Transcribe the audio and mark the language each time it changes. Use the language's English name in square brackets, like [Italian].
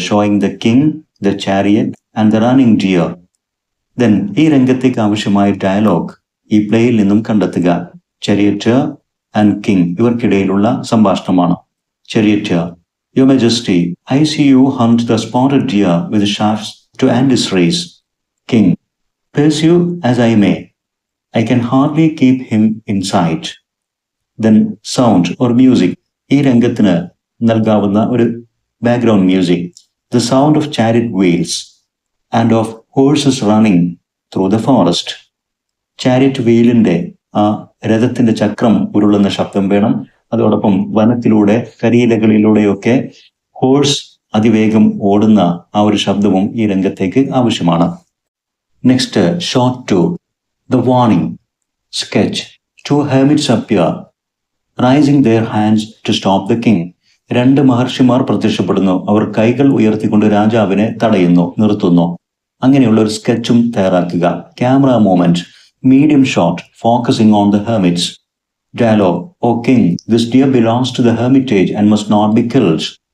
[English] Showing the king, the chariot and the running deer. [Malayalam] Then ഈ രംഗത്തേക്ക് ആവശ്യമായ dialogue ഈ പ്ലേയിൽ നിന്നും കണ്ടെത്തുക. ചാരിയറ്റർ ആൻഡ് കിങ് ഇവർക്കിടയിലുള്ള സംഭാഷണമാണ്. [English] Charioteer: your majesty, I see you hunt the spotted deer with shafts to end his race. King: pursue as I may, I can hardly keep him in sight. Then sound or music. [Malayalam] ഈ രംഗത്തിന് നൽകാവുന്ന ഒരു background music. [English] The sound of chariot wheels and of horses running through the forest. [Malayalam] Chariot വീലിന്റെ ആ രഥത്തിന്റെ ചക്രം ഉരുളുന്ന ശബ്ദം വേണം. അതോടൊപ്പം വനത്തിലൂടെ കരിയിലകളിലൂടെയൊക്കെ horse അതിവേഗം ഓടുന്ന ആ ഒരു ശബ്ദവും ഈ രംഗത്തേക്ക് ആവശ്യമാണ്. [English] Next shot 2: the warning. Sketch: 2 hermits appear, raising their hands to stop the king. [Malayalam] 2 മഹർഷിമാർ പ്രത്യക്ഷപ്പെടുന്നു. അവർ കൈകൾ ഉയർത്തിക്കൊണ്ട് രാജാവിനെ തടയുന്നു, നിർത്തുന്നു. അങ്ങനെയുള്ള ഒരു സ്കെച്ചും തയ്യാറാക്കുക. [English] Camera movement medium shot focusing on the hermits. Dialogue: O king, this deer belongs to the hermitage and must not be killed.